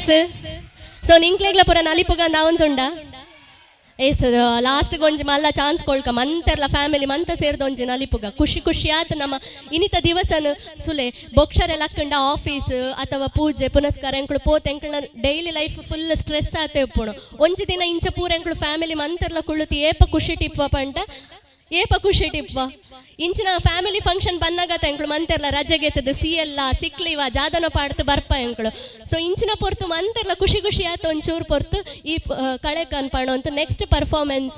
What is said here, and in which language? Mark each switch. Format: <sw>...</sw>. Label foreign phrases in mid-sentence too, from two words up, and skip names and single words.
<tcy>So ninklegla pura nalipuga navantunda. ಏಸ್ ಲಾಸ್ಟ್ ಒಂಜಿ ಮಲ್ಲ ಚಾನ್ಸ್ ಕೊಳ್ಕ ಮಂತೆರ್ಲ ಫ್ಯಾಮಿಲಿ ಮಂತ ಸೇರ್ದ ಒಂಜಿ ನಲಿಪುಗ ಖುಷಿ ಖುಷಿ ಆತ ನಮ್ಮ ಇನಿತ ದಿವಸನು ಸುಲೆ ಬೊಕ್ಷರೆಲ್ಲ ಹಾಕೊಂಡ ಆಫೀಸ್ ಅಥವಾ ಪೂಜೆ ಪುನಸ್ಕಾರ ಎಂಕ್ಳು ಪೋತೆ ಎಂಕ್ಳ</tcy> <en>daily life full stress</en> <tcy>ಆತೆ ಉಪ್ಪುಣು ಒಂಜಿ ದಿನ ಇಂಚ ಪೂರ ಎಂಕ್ಳು ಫ್ಯಾಮಿಲಿ ಮಂತೆರ್ಲ ಕುಳ್ಳುತಿ ಏಪ ಖುಷಿ ಟಿಪ್ಪ ಪಂಟ ಏಪ ಖುಷಿ ಟಿಪ್ಪ ಇಂಚಿನ</tcy> <en>family function</en> <tcy>ಬಂದಾಗತ್ತ ಎಂಕ್ಳು ಮಂತೆರ್ಲ ರಜೆಗೆತ್ತದ ಸಿಯಲ್ಲ ಸಿಕ್ಲಿವ ಜಾದನ ಪಾಡ್ತು ಬರ್ಪ ಎಂಕ್ಳು ಸೊ ಇಂಚಿನ ಪೊರ್ತು ಮಂತೆರ್ಲ ಖುಷಿ ಖುಷಿ ಆತ ಒಂಚೂರು ಪೊರ್ತು ಈ ಕಳೆ ಕನ್ಪಾಣು ಅಂತ</tcy> <en>next performance.</en>